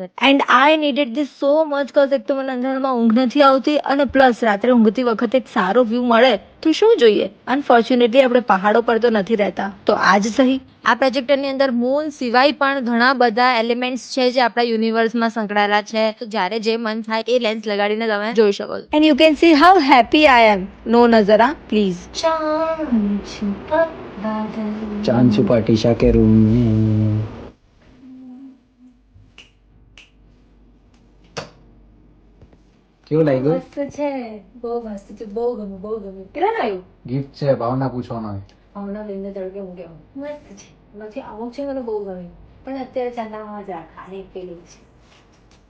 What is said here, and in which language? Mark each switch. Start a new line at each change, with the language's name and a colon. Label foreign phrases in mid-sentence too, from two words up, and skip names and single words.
English: And I needed this so much cause
Gujarati: એક તો મને અંધારામાં ઊંઘ નથી આવતી, અને પ્લસ રાત્રે ઊંઘતી વખતે એક સારો વ્યૂ મળે તો શું જોઈએ. અનફોર્ચ્યુનેટલી આપણે પહાડો પર તો નથી રહેતા, તો આજ સહી. આ પ્રોજેક્ટરની અંદર મૂન સિવાય પણ ઘણા બધા એલિમેન્ટ્સ છે જે આપણા યુનિવર્સમાં સંકળાયેલા છે. તો જ્યારે જે મન થાય એ લેન્સ લગાડીને તમે જોઈ શકો છો.
English: And you can see how happy I am.
Gujarati: નો નજર આ પ્લીઝ.
Hindi: चांद छुपा टीशा के रूम में.
Gujarati: કેવું લાગ્યું? મસ્ત છે, બહુ મસ્ત છે, બહુ ગમ્યું, બહુ ગમ્યું. કેટલા લાવ્યું? ગિફ્ટ છે, ભાવના પૂછવાનો હોય. હમણાં લઈને તડકે મૂકે મસ્ત છે. નથી અમુક છે મને બહુ ગમ્યું, પણ અત્યારે ચાંદામાં જ રાખવાની પેલી છે.